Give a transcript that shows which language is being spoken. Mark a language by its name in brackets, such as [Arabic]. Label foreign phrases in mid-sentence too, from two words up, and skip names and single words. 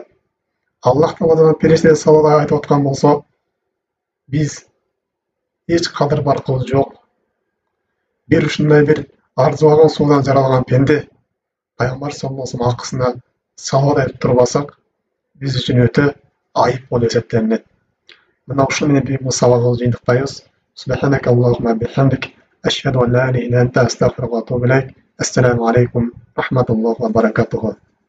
[Kyrgyz] Аллах Таала жана периштелери салават айтып аткан болсо, биз эч кадыр баркыбыз жок. Бир ушундай бир арзыбаган суудан жаралган пенде пайгамбар [Arabic] صلى الله عليه وسلم [Kyrgyz] акысына салават айтып турбасак, биз үчүн өтө айып болуп эсептелинет. Мына ушул менен бул сабагыбызды жыйынтыктайбыз. [Arabic] سبحانك اللهم وبحمدك أشهد أن لا إله إلا أنت أستغفرك وأتوب إليك. السلام عليكم ورحمة الله وبركاته.